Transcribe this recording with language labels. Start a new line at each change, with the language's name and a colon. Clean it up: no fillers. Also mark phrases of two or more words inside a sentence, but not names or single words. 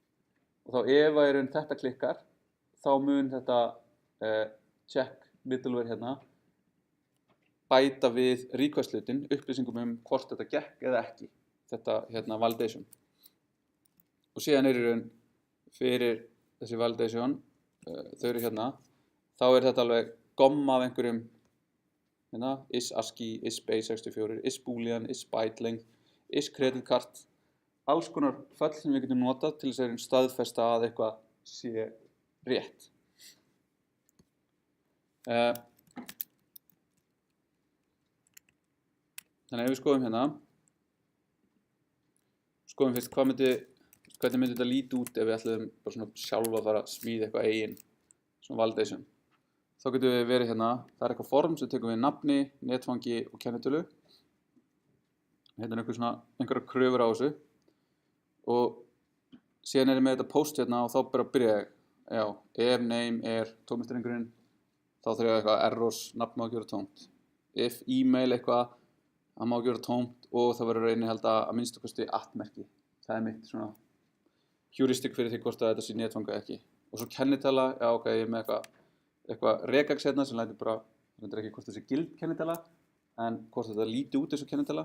Icelandic: Og þá ef að í raun þetta klikkar þá mun þetta
English: check middleware
Icelandic: hérna bæta við request hlutin upplýsingum hvort þetta gekk eða ekki, þetta validation. Og síðan er í raun fyrir þessi validation, þau eru hérna, þá er þetta alveg gomma af einhverjum hérna,
English: is ASCII, is base64, is boolean, is byte length, is credit card,
Icelandic: alls konar föll sem við getum notað til þess að staðfesta að eitthvað sé rétt. Þannig ef við skoðum hérna, skoðum fyrst hvernig myndi þetta líta út ef við ætlum bara svona sjálfa að fara að smíða eitthvað eigin svona validation. Þá getum við verið hérna, það er eitthvað form sem tekum við nafni, netfangi og kennitölu. Hérna er einhverjar kröfur á þessu og síðan er ég með þetta post hérna og þá bara byrja ég. Já, ef name er tómistrengurinn, þá þarf ég eitthvað errors, nafn má ekki vera tómt.
English: If email
Icelandic: eitthvað, það má ekki vera tómt og það verður að innihalda að minnstu kosti @merki. Það er mitt svona heuristic fyrir því hvort að þetta sé netfang eða ekki. Og svo kennitala, já ok, ég er með eitthvað regex hérna sem lætur bara, það er ekki hvort það sé gild kennitala, en hvort þetta líti út eins og kennitala.